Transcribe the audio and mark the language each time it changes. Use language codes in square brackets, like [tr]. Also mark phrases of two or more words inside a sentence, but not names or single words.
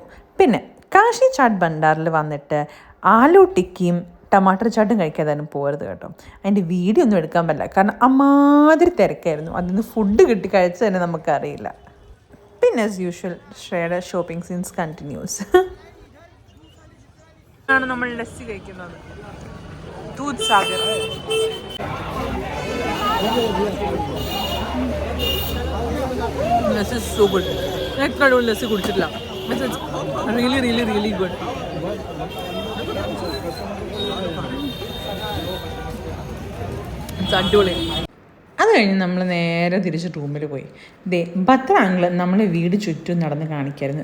[ml] പിന്നെ കാശി ചാട്ട് ഭണ്ഡാറിൽ വന്നിട്ട് ആലു ടിക്കിയും ടമാട്ടർ ചാട്ടും കഴിക്കാതാനും പോരുത് കേട്ടോ. അതിൻ്റെ വീഡിയോ ഒന്നും എടുക്കാൻ പറ്റില്ല, കാരണം അമ്മാതിരി തിരക്കായിരുന്നു. അതിൽ നിന്ന് ഫുഡ് കിട്ടി കഴിച്ച് തന്നെ നമുക്കറിയില്ല. പിന്നെ [en] as usual [ml] ശ്രേയുടെ [en] shopping scenes continues. [ml] ആണ് നമ്മൾ ലസ്സി കഴിക്കുന്നത്. [en] दूध सागर This is so good. [ml] ഞാൻ എത്ര ലസ്സി കുടിച്ചിട്ടില്ല. [en] really really really good. [ml] അടിപൊളി. അത് കഴിഞ്ഞ് നമ്മൾ നേരെ തിരിച്ച് റൂമിൽ പോയി. ഭദ്ര അങ്കിള് നമ്മളെ വീട് ചുറ്റും നടന്ന് കാണിക്കായിരുന്നു.